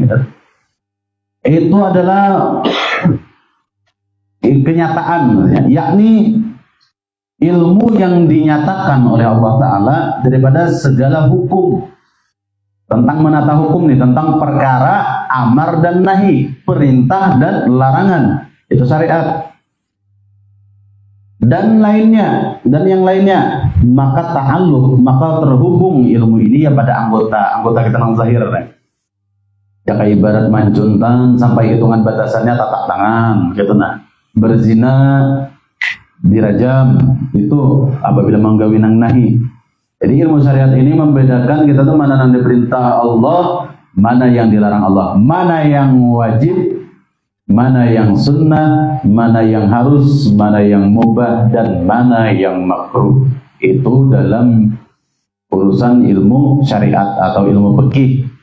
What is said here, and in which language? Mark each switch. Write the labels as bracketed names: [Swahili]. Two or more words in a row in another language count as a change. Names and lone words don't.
[Indonesian] Itu adalah kenyataan, yakni ilmu yang dinyatakan oleh Allah Ta'ala daripada segala hukum. Tentang menata hukum nih, tentang perkara amar dan nahi, perintah dan larangan, itu syariat. [Banjar] Dan lainnya, dan yang lainnya, maka ta'alluq, maka terhubung ilmu ini ya pada anggota kita nang zahir nih. Ya kayak ibarat mancuntan sampai hitungan batasannya tatak tangan, gitu nah. Berzina dirajam, itu apabila menggawi nang nahi. [Indonesian] Jadi ilmu syariat ini membedakan kita tuh mana yang diperintah Allah, mana yang dilarang Allah, mana yang wajib, mana yang sunnah, mana yang harus, mana yang mubah, dan mana yang makruh. Itu dalam urusan ilmu syariat atau ilmu fikih.